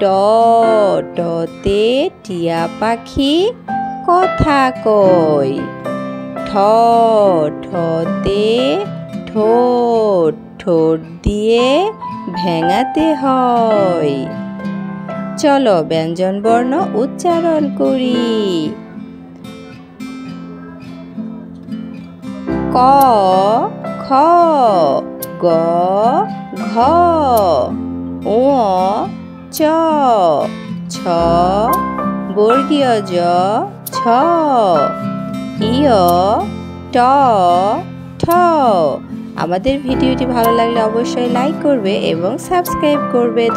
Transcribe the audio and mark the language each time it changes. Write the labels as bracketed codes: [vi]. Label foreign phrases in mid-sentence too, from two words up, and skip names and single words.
[bn] টতে টিয়া পাখি কথা কয়। ঠ। ঠতে ঠোঁট, ঠোঁট দিয়ে ভেঙাতে হয়। চলো ব্যঞ্জন বর্ণ উচ্চারণ করি। ক। খ। গ। ঘ। ঙ। চ। ছ। বর্গীয় জ। ছ। ইয়। ট। ঠ। আমাদের ভিডিওটি ভালো লাগলে অবশ্যই লাইক করবে এবং সাবস্ক্রাইব করবে।